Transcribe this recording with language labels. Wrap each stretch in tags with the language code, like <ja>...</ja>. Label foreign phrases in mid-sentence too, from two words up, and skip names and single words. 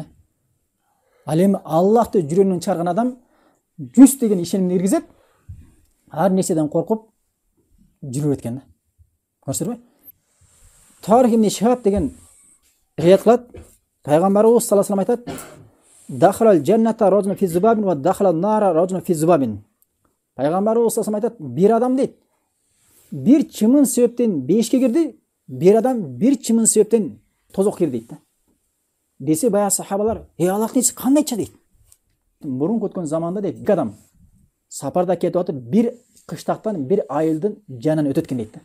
<ky>Ал эми Аллахты жүрөгүнөн чыгарган адам 100 деген ишенимди киргизет, ар нерседен коркуп жүрө берет экен да. Көрсөтөрбү? Тарих ибн Шихаб деген рият кылат.</ky> <ar>Пайгамбарыбыз صلى الله عليه айтат: "دخل الجنة رجل في ذباب ودخل النار رجل في ذباب."</ar> <ky>Пайгамбарыбыз</ky> <ar>صلى الله عليه</ar> <ky>айтат, бир адам дейт, бир чымын себептен бешке кирди, бир адам бир чымын себептен тозок кирди дейт да. Десе баягы сахабалар, Аллахтын ичи кандайча дейт. Мурун өткөн заманда дейт, бир адам сапарда кетип атып, бир кыштактан бир айылдын жанынан өтөт экен дейт да.</ky>